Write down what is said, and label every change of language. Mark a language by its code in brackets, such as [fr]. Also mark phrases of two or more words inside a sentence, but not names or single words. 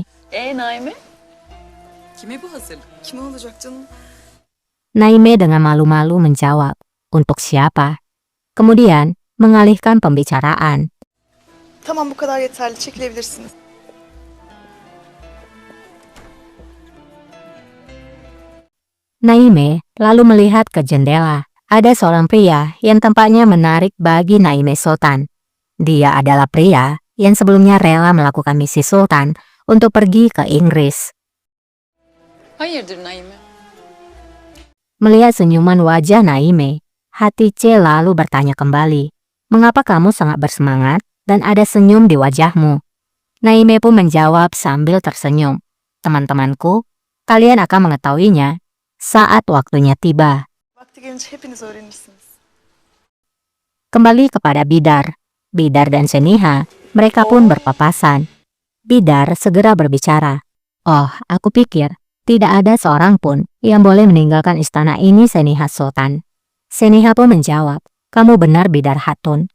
[tr] Naime? Kime bu hazırlık? Kime olacak canım? [id] Naime dengan malu-malu menjawab, "Untuk siapa?" Kemudian mengalihkan pembicaraan. Tamam bu kadar yeterli. Çekilebilirsiniz. Naime lalu melihat ke jendela. Ada seorang pria yang tampaknya menarik bagi Naime Sultan. Dia adalah pria yang sebelumnya rela melakukan misi Sultan untuk pergi ke Inggris. [tr] Hayırdır Naime? [id] Melihat senyuman wajah Naime, Hatice lalu bertanya kembali, "Mengapa kamu sangat bersemangat dan ada senyum di wajahmu?" Naime pun menjawab sambil tersenyum, "Teman-temanku, kalian akan mengetahuinya saat waktunya tiba." [tr] Vakti gelince hepiniz öğrenirsiniz. [id] Kembali kepada Bidar. Bidar dan Seniha, mereka pun berpapasan. Bidar segera berbicara, "Oh, aku pikir tidak ada seorang pun yang boleh meninggalkan istana ini, Seniha Sultan." Seniha pun menjawab, "Kamu benar, Bidar Hatun.